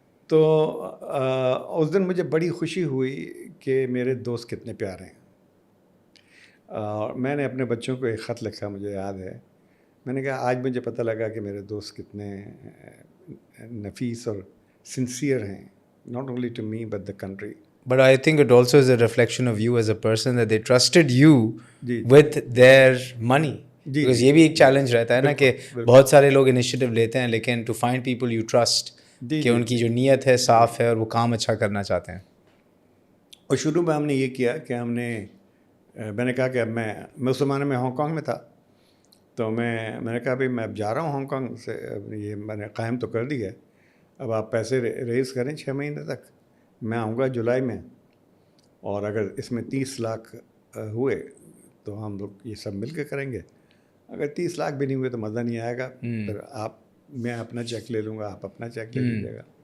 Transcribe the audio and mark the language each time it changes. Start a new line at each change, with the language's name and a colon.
Urdu: تو اس دن مجھے بڑی خوشی ہوئی کہ میرے دوست کتنے پیارے ہیں. اور میں نے اپنے بچوں کو ایک خط لکھا, مجھے یاد ہے, میں نے کہا آج مجھے پتہ لگا کہ میرے دوست کتنے نفیس اور سنسیئر ہیں,
English: not only to me but the country. But I think it also is a reflection of you as a person that they trusted you with their money.
Urdu: Because یہ بھی ایک چیلنج رہتا ہے نا کہ بہت سارے لوگ انیشیٹو لیتے ہیں, لیکن
English: to find people you trust
Urdu: کہ ان کی جو نیت ہے صاف ہے اور وہ کام اچھا کرنا چاہتے ہیں. اور شروع میں ہم نے یہ کیا کہ میں نے کہا کہ اب میں اس زمانے میں ہانگ کانگ میں تھا, تو میں نے کہا بھائی میں اب جا رہا ہوں ہانگ کانگ سے, یہ میں نے قائم تو کر دیا ہے, اب آپ پیسے ریز کریں 6 مہینے تک, میں آؤں گا جولائی میں, اور اگر اس میں 30 لاکھ ہوئے تو ہم لوگ یہ سب مل کے کریں گے, اگر 30 لاکھ بھی نہیں ہوئے تو مزہ نہیں آئے گا, پھر میں اپنا چیک لے لوں گا, آپ اپنا چیک لے لیجیے گا.